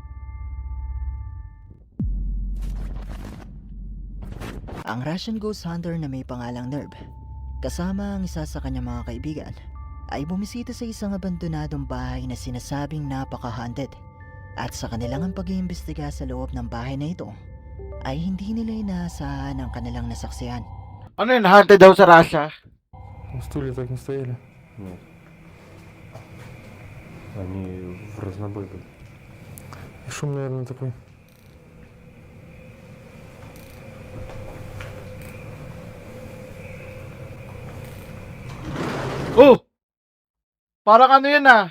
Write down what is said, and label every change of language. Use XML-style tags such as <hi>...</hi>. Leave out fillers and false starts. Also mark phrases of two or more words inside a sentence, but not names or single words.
<tl>Ang</tl> <en>Russian ghost hunter</en> <tl>na may pangalang Nerv, kasama ang isa sa kanyang mga kaibigan, ay bumisita sa isang abandonadong bahay na sinasabing napaka-haunted. At sa kanilang pag-iimbestiga sa loob ng bahay na ito, ay hindi nila inaasahan ang kanilang nasaksihan. Ano yun, haunted daw sa Russia?</tl> <ru>Стулья так не стояли. Нет. Они в разнобой были. И шум, наверное, такой. Oh!</ru> <tl>Parang ano yan ah.</tl>